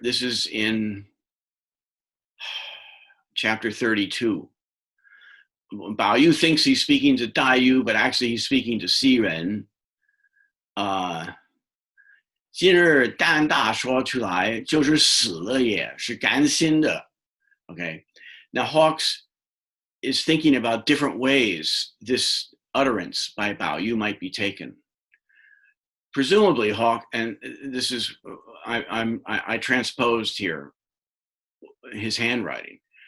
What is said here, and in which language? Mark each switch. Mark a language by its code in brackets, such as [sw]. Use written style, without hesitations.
[en] This is in chapter 32. Bao Yu thinks he's speaking to Dai Yu, but actually he's speaking to Si Ren. [zh] 今日蛋大说出来就是死了也是甘心的. [en] Okay, now Hawks is thinking about different ways this utterance by Bao Yu might be taken. Presumably, Hawk, and this is I transposed here his handwriting.